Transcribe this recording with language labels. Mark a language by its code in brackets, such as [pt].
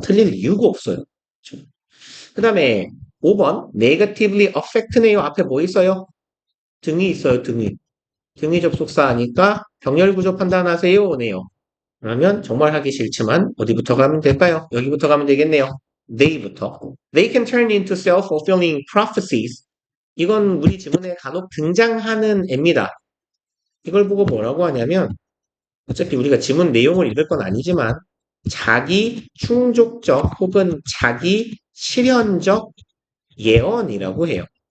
[ko] 틀릴 이유가 없어요. 그렇죠? 그 다음에 5번 negatively affect네요. 앞에 뭐 있어요? 등이 있어요. 등이 접속사 하니까 병렬 구조 판단하세요. 네요. 그러면 정말 하기 싫지만 어디부터 가면 될까요? 여기부터 가면 되겠네요. they부터. [en] They can turn into self-fulfilling prophecies. [ko] 이건 우리 지문에 간혹 등장하는 애입니다. 이걸 보고 뭐라고 하냐면 어차피 우리가 지문 내용을 읽을 건 아니지만 자기 충족적 혹은 자기 실현적 예언이라고 해요.